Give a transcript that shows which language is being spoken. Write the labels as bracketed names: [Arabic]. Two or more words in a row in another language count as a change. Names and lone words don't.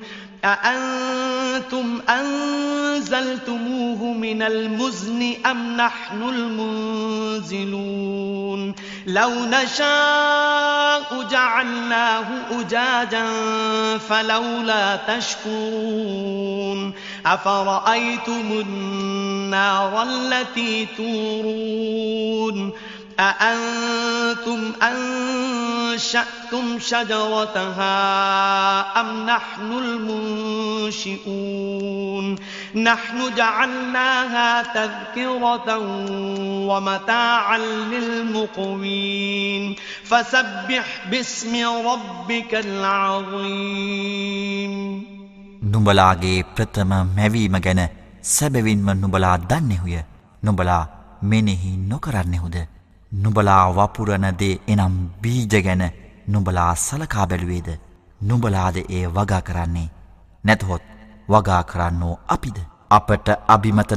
[Arabic] أأنتم أنزلتموه من المزن أم نحن المنزلون لو نشاء جعلناه أجاجا فلولا تشكرون أفرأيتم النار التي تورون أأنتم أنشأتم شجرتها أم نحن المنشئون نحن جعلناها تذكرة ومتاعا للمقوين فسبح باسم ربك العظيم [Sinhala] නුඹලාගේ ප්‍රථම මැවීම ගැන සැබවින්ම නුඹලා දන්නෙහුය නුඹලා මෙනෙහි නොකරන්නෙහුද නුඹලා වපුරන දේ එනම් බීජ ගැන නුඹලා සලකා බැලුවේද නුඹලාද ඒ වගා කරන්නේ නැතහොත් වගා කරන්නෝ අපිද අපට අභිමත